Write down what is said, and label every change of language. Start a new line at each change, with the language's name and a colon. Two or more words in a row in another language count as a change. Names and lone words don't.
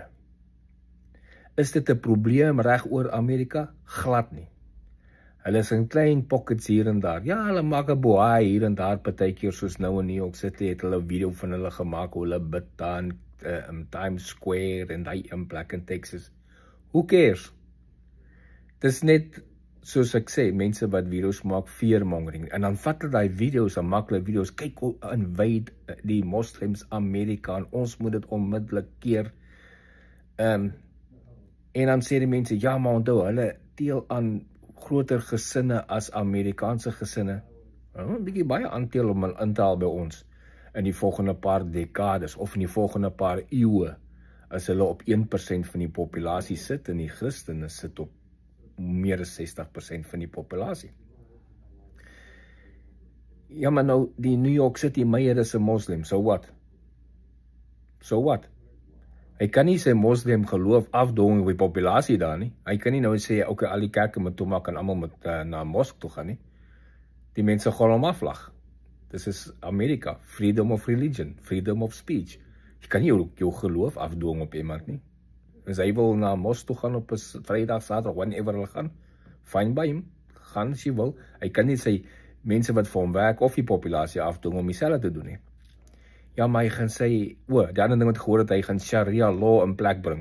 Afrikaans: Is dit 'n probleem reg oor Amerika? Glad nie. Hulle is in klein pockets hier en daar. Ja, hulle maak 'n boei hier en daar partykeer, soos nou in New York City het hulle 'n video van hulle gemaak, hoe hulle bid daar in Times Square en daai plek in Texas.
English: Who cares?
Afrikaans: Dis net, soos ek sê, mense wat video's maak, fearmongering, en dan vat hulle die video's, en maak hulle video's, kyk hoe invade die moslems Amerika, en ons moet dit onmiddellik keer, en dan sê die mense, ja, maar onthou, hulle deel aan groter gesinne as Amerikaanse gesinne, 'n bietjie baie aandeel om in te haal by ons, in die volgende paar dekades, of in die volgende paar eeue, as hulle op 1% van die populasie sit, en die Christene sit op meer as 60% van die populasie. Ja, maar nou, die New York City Mayor is 'n moslim,
English: so what? So what?
Afrikaans: Hy kan nie sy moslim geloof afdwing op die populasie daar nie. Hy kan nie nou sê, okay, al die kerke moet toemaak en almal moet na 'n mosk toe gaan nie. Die mense gaan hom aflag. Dis is Amerika,
English: freedom of religion, freedom of speech.
Afrikaans: Jy kan nie jou geloof afdwing op iemand nie. As hy wil na mos toe gaan op 'n Vrydag, Saterdag, whenever hulle gaan, fine by hom, gaan as jy wil. Hy kan nie sy mense wat vir hom werk of die populasie afdwing om dieselfde te doen nie. Ja, maar hy gaan sê, die ander ding wat gehoor het, hy gaan
English: Sharia law
Afrikaans: in plek bring.